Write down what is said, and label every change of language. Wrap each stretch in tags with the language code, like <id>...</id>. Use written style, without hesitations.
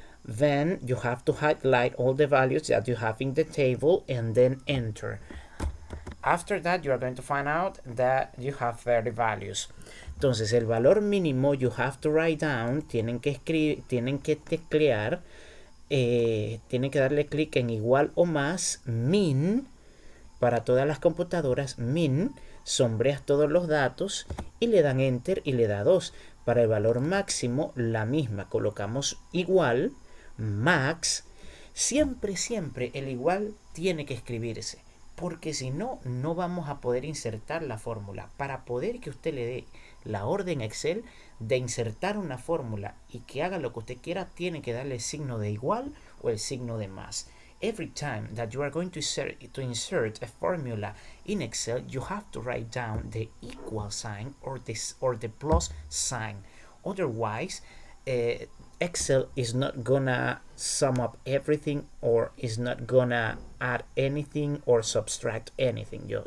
<en>Then you have to highlight all the values that you have in the table and then enter. After that, you are going to find out that you have 30 values.</en> <es>Entonces, el valor mínimo,</es> <en>you have to write down,</en> <es>tienen que teclear, tienen que darle clic en igual o más, min, para todas las computadoras, min, sombreas todos los datos y le dan enter y le da 2. Para el valor máximo, la misma, colocamos igual, max, siempre el igual tiene que escribirse, porque si no, no vamos a poder insertar la fórmula. Para poder que usted le dé la orden Excel de insertar una fórmula y que haga lo que usted quiera, tiene que darle el signo de igual o el signo de más.</es> <en>Every time that you are going to insert a formula in Excel, you have to write down the equal sign or the plus sign. Otherwise, Excel is not gonna sum up everything or is not gonna add anything or subtract anything.</en>